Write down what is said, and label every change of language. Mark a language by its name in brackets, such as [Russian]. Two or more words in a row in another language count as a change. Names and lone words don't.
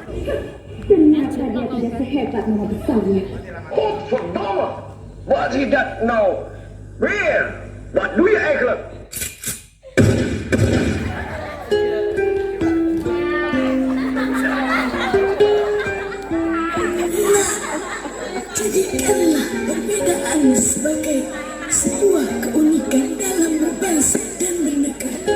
[Indonesian] Ternyata dia tidak sehebat nama besarnya. [Dutch] Godverdomme! Wat is dat nou? Weer! Wat doe je eigenlijk? [Indonesian] Jadikanlah perbedaan sebagai sebuah keunikan dalam berbangsa dan bernegara.